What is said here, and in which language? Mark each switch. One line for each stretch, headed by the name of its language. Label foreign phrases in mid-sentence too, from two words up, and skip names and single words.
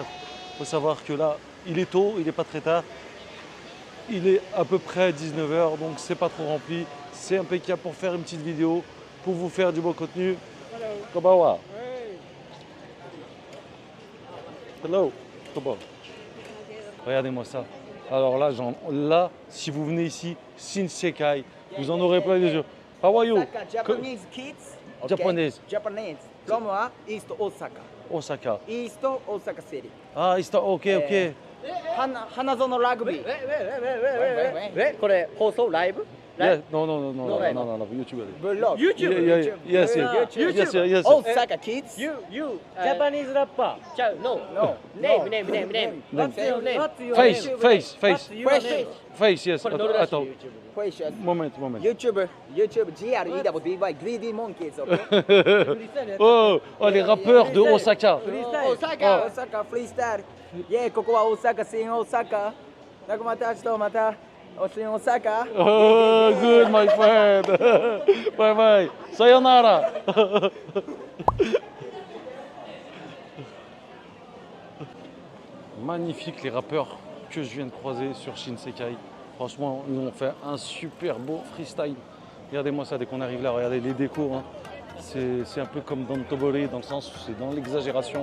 French: Il faut savoir que là, il est tôt, il n'est pas très tard. Il est à peu près 19 h, donc c'est pas trop rempli. C'est impeccable pour faire une petite vidéo, pour vous faire du beau contenu.
Japanese: Konbanwa. Hello. Konbanwa.
French: Regardez-moi ça. Alors là, si vous venez ici, Shinsekai, vous en aurez plein les yeux.
English: How are you? Japanese kids. Okay. Japanese. From East Osaka. Osaka. East Osaka City. Ah, ok. Hanazono Rugby.
Japanese: これ放送ライブ
English: Yeah, no, YouTube. Vlog. YouTube. Yes. Osaka kids. You Japanese rapper. No. Name. What's your name? Face, yes. Attends. Precious. Moment. YouTube, GREW, Greedy Monkeys, okay?
French: Oh, les rappeurs de Osaka. Osaka freestyle.
Japanese: Yeah, ここは大阪新大阪。仲間たちとまた新大阪。
English: Oh, good, my friend. Bye. Sayonara.
French: Magnifique les rappeurs que je viens de croiser sur Shinsekai. Franchement, ils ont fait un super beau freestyle. Regardez-moi ça dès qu'on arrive là, regardez les décos. Hein. C'est un peu comme dans Tobori, dans le sens où c'est dans l'exagération.